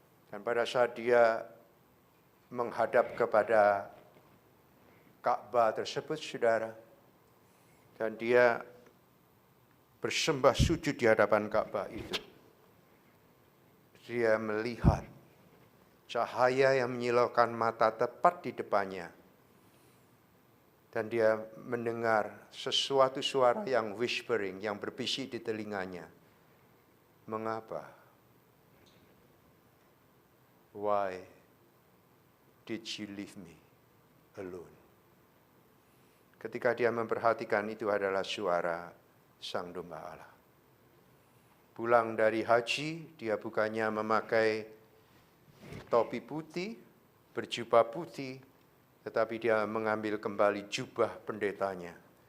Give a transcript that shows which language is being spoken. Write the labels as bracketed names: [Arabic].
[Indonesian] Dan pada saat dia menghadap kepada Ka'bah tersebut, saudara, dan dia bersembah sujud di hadapan Ka'bah itu, dia melihat cahaya yang menyilaukan mata tepat di depannya, dan dia mendengar sesuatu suara yang whispering, yang berbisik di telinganya. Mengapa? [English] Why did you leave me alone? [Indonesian] Ketika dia memperhatikan, itu adalah suara Sang Domba Allah. Pulang dari haji, dia bukannya memakai topi putih, berjubah putih, tetapi dia mengambil kembali jubah pendetanya.